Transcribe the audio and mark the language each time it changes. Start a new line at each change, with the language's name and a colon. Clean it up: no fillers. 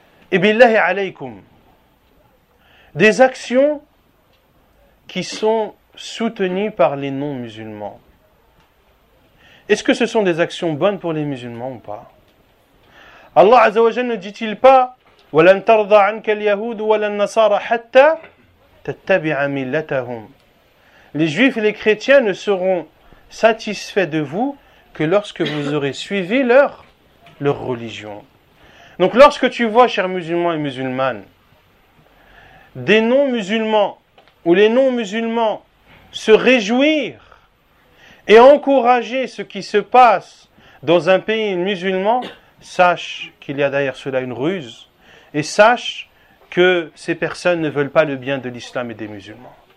French: Et billahi alaykoum, des actions qui sont soutenues par les non-musulmans. Est-ce que ce sont des actions bonnes pour les musulmans ou pas? Allah azawajal ne dit-il pas
Arabic: وَلَنْ تَرْضَ عَنْكَ الْيَهُودُ وَلَنْ نَصَارَ حَتَّى تَتَّبِعَ مِلَّتَهُمْ.
French: Les juifs et les chrétiens ne seront satisfaits de vous que lorsque vous aurez suivi leur religion. Donc lorsque tu vois, chers musulmans et musulmanes, des non-musulmans ou les non-musulmans se réjouir et encourager ce qui se passe dans un pays musulman, sache qu'il y a derrière cela une ruse, et sache que ces personnes ne veulent pas le bien de l'islam et des musulmans.